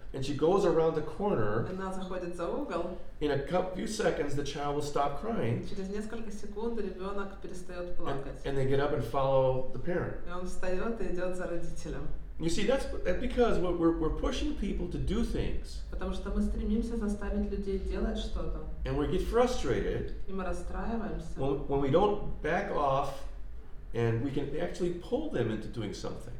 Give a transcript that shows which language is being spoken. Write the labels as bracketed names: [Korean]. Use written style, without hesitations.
[English] and she goes around the corner, [Russian] она заходит за угол, [English] in a few seconds the child will stop crying, [Russian] через несколько секунд ребенок перестает плакать, [English] and they get up and follow the parent. [Russian] и он встает и идет за родителем. [English] You see, that's because we're pushing people to do things, [Russian] Потому что мы стремимся заставить людей делать что-то, [English] and we get frustrated [Russian] и мы расстраиваемся, [English] when we don't back off, and we can actually pull them into doing something.